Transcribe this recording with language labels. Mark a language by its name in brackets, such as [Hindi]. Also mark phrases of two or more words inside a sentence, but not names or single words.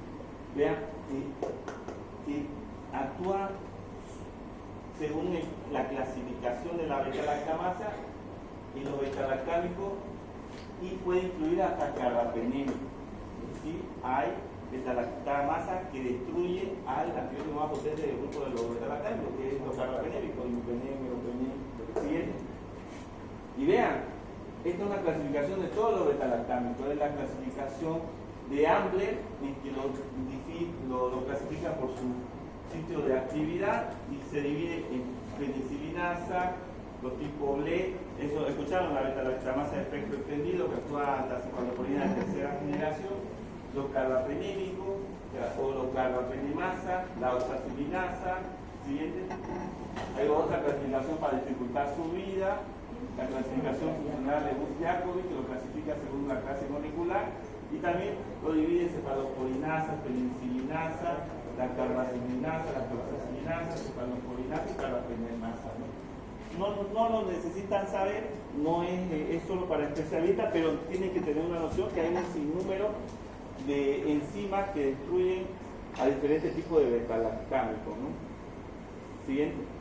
[Spanish] Vean que actúa según la clasificación de la beta-lactamasa y los beta-lactámicos y puede incluir hasta carbapenem. ¿Sí? Hay beta-lactamasa que destruye al antibiótico más potente del grupo de los beta-lactámicos, que es los carbapenémicos, imipenem, meropenem, ¿sí? Y vean, esta es una clasificación de todos los beta-lactámicos, es la clasificación de Ambler, en que lo clasifica por su sitio de actividad y se divide en penicilinasa, Los tipos LE, eso escucharon, la beta-lactamasa de espectro extendido que actúa anticiclopolina de tercera generación, los carbapenémicos o los carbapenemasa, la oxacilinasa. Siguiente. Hay otra clasificación para dificultar su vida, la clasificación funcional de Bush-Jacobi, que lo clasifica según una clase molecular, y también lo divide en cefalosporinasa, penicillinasa, la carbacilinasa, la cloxacilinasa, cefalosporinasa y carbapenemasa. No lo necesitan saber, no es solo para especialistas, pero tienen que tener una noción que hay un sinnúmero de enzimas que destruyen a diferentes tipos de beta-lactámicos, ¿no? Siguiente.